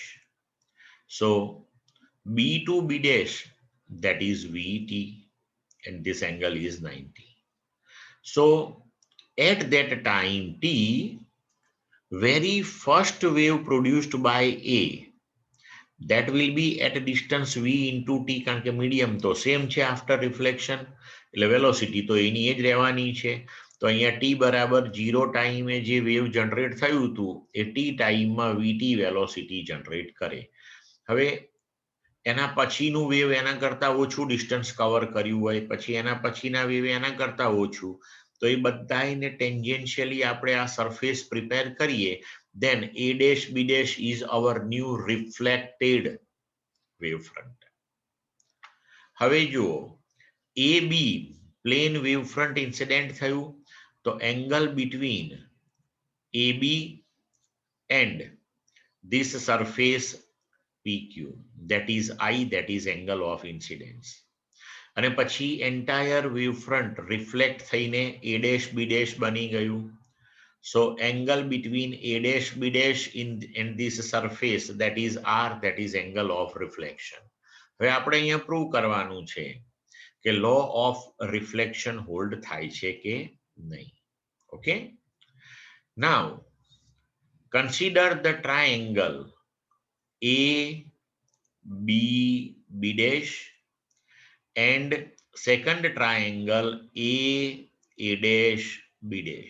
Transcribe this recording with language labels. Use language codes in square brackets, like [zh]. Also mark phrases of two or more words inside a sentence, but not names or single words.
[en] So B to B dash that is VT and this angle is 90. So at that time t, very first wave produced by A that will be at a distance v into t [gu] કારણ કે [en] medium તો same છે after reflection [gu] એટલે velocity તો એની જ રહેવાની છે. તો અહીંયા t બરાબર 0 ટાઈમે જે [en] wave generate [gu] થયું હતું એ t ટાઈમમાં vt [en] velocity generate [gu] કરે. હવે એના પછીનું વેવ એના કરતા ઓછું [en] distance cover [gu] કર્યું હોય, પછી એના પછીના વેવ એના કરતા ઓછું, તો એ બધાને ટેન્જેન્શિયલી આપણે આ [en] surface prepare [gu] કરીએ, [en] then A dash B dash is our new reflected wavefront. [gu] હવે જુઓ [en] AB plane wavefront incident [gu] થયું તો [en] angle between AB and this surface PQ that is I, that is angle of incidence. [gu] અને પછી [en] entire wavefront reflect [gu] થઈને A dash B dash બની ગયું. [en] So angle between A dash B dash in this surface that is R, that is angle of reflection. [gu] હવે આપણે અહીંયા પ્રૂવ કરવાનું છે કે [en] law of reflection hold [gu] થાય છે કે નહીં. [en] Okay. Now consider the triangle A B B dash and second triangle A dash B dash.